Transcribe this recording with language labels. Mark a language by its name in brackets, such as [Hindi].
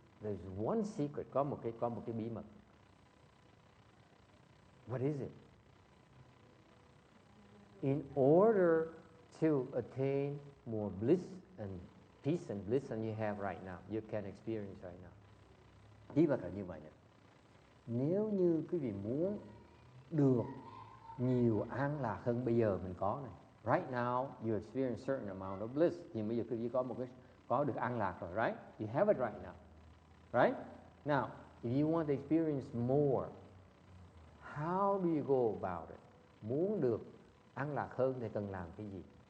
[English] There's one secret. [Vietnamese] Có một cái bí mật. [English] What is it? In order to attain more bliss and peace and bliss than you have right now, you can experience right now. [Vietnamese] Bí mật là như vậy nè. Nếu như quý vị muốn được nhiều an lạc hơn bây giờ mình có này. [English] Right now you experience certain amount of bliss. [Vietnamese] Nhưng bây giờ quý vị có được an lạc rồi, right? [English] You have it right now. Right? Now, if you want to experience more, how do you go about it? [Vietnamese] Muốn được an lạc hơn thì cần làm cái gì?